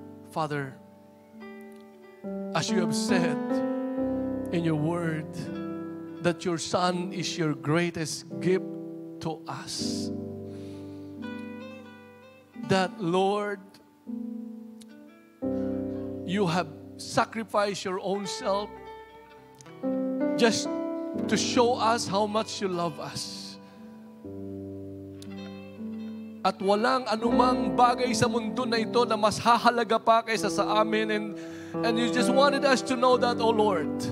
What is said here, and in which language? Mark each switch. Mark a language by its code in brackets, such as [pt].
[en] Father, as you have said in your word, that your Son is your greatest gift to us. That, Lord, you have sacrificed your own self just to show us how much you love us. [tl] At walang anumang bagay sa mundo na ito na mas hahalaga pa kaysa sa amin. [en] And you just wanted us to know that, oh Lord.